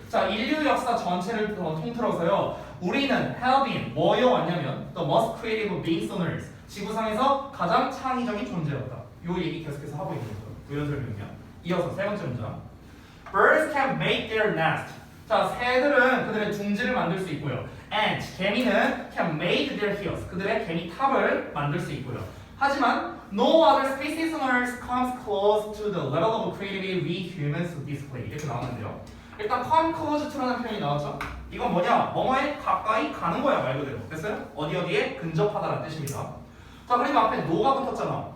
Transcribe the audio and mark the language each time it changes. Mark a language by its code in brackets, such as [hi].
[ko] 자, 인류 역사 전체를 통틀어서요. 우리는 [en] have been [ko] 뭐에 왔냐면 [en] the most creative beings on earth. [ko] 지구상에서 가장 창의적인 존재였다. 요 얘기 계속해서 하고 있는 거죠. 부연 설명이야. 이어서 세 번째 문장. [en] Birds can make their nest. [ko] 자, 새들은 그들의 둥지를 만들 수 있고요. [en] And [ko] 개미는 [en] can make their hills. [ko] 그들의 개미탑을 만들 수 있고요. 하지만 [en] no other species on earth comes close to the level of creativity we humans display. [ko] 이렇게 나왔는데요. 일단 come close to라는 표현이 나왔죠. 이건 뭐냐? 뭐뭐에 가까이 가는 거야 말 그대로. 됐어요? 어디에 근접하다라는 뜻입니다. 자, 그리고 앞에 no가 붙었잖아.